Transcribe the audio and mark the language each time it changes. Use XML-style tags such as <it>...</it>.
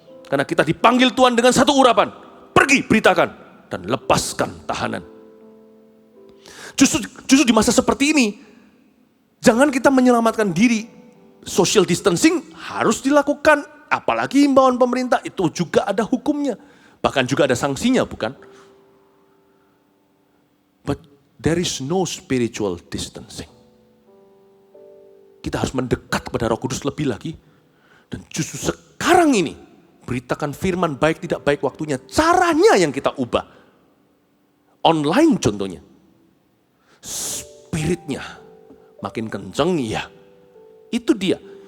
<id>Karena kita dipanggil Tuhan dengan satu urapan. Pergi, beritakan, dan lepaskan tahanan. Justru di masa seperti ini, jangan kita menyelamatkan diri. Social distancing harus dilakukan, apalagi himbauan pemerintah, itu juga ada hukumnya. Bahkan juga ada sanksinya, bukan?</id> <en>But there is no spiritual distancing.</en> <id>Kita harus mendekat kepada Roh Kudus lebih lagi. Dan justru sekarang ini, beritakan firman baik tidak baik waktunya. Caranya yang kita ubah. Online contohnya. Spiritnya makin kenceng, ya. Itu dia.</id>